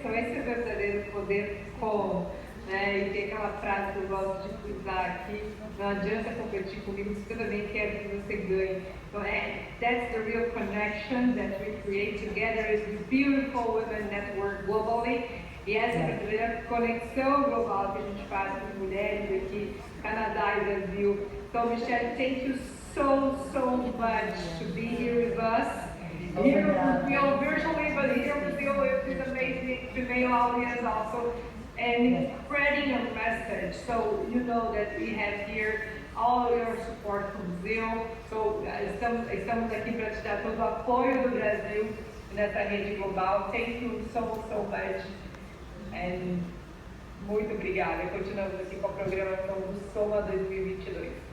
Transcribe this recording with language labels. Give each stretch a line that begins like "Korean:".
Portuguese: So esse é o verdadeiro poder como, né? E tem aquela frase que eu gosto de usar aqui: não adianta competir comigo, se eu também quero que você ganhe.
English: So that's the real connection that we create together as this beautiful women network globally.
Portuguese: E essa verdadeira conexão global que a gente faz com mulheres aqui, Canadá e Brasil.
English: So Michelle, thank you so much to be here with us. Here with you virtually, but here with you with this amazing female audience also, and spreading a message. So you know that we have here all your support from Brazil.
Portuguese: So estamos aqui para te dar todo o apoio do Brasil nessa rede global.
English: Thank you so much. And
Portuguese: muito obrigada. Continuamos aqui com a programação do Soma 2022.